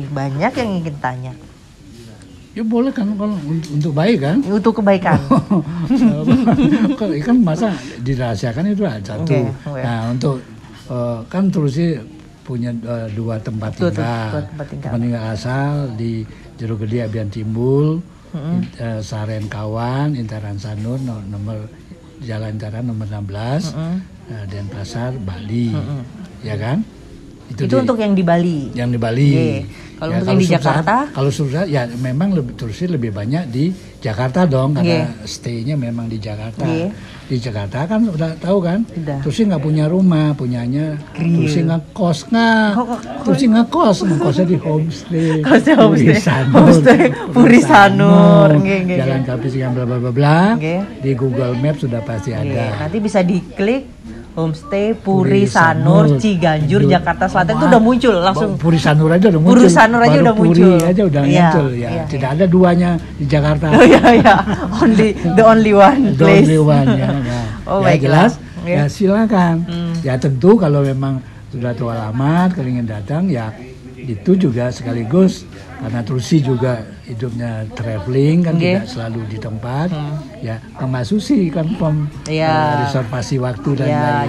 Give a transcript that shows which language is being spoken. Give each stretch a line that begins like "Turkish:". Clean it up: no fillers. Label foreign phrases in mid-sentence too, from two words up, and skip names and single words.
Indonesian: Banyak yang ingin tanya. Ya boleh kan kalau untuk baik kan? Untuk kebaikan. Kalau ikan masa dirahasiakan itu satu. Nah untuk kan Tursi punya dua tempat tinggal. Tempat tinggal asal di Jerugede Abian Timbul, Saren Kawan, Intaran Sanur, nomor Jalan Intaran nomor 16, Denpasar, Bali, ya kan? Itu untuk yang di Bali. Yang di Bali. Kalau untuk yang di Jakarta? Kalau susah ya memang Tursi lebih banyak di Jakarta dong karena stay-nya memang di Jakarta. Di Jakarta kan udah tahu kan? Tursi nggak punya rumah, punyanya Tursi ngekos Tursi ngekosnya di homestay. Puri Sanur. Jalan Kapis yang bla bla bla. Di Google Maps sudah pasti ada. Nanti bisa diklik Homestay Puri Sanur Ciganjur Jakarta Selatan itu udah muncul langsung. Puri Sanur aja udah muncul. Puri Sanur aja udah muncul. Puri aja udah muncul ya. Tidak ada duanya di Jakarta.
English: The only one place. The only one
Indonesian: ya. Ya jelas. Ya silakan. Ya tentu kalau memang sudah tahu alamat, kalau ingin datang ya itu juga sekaligus karena Tursi juga hidupnya traveling kan tidak selalu di tempat ya Mbak Susi kan reservasi waktu dan lain.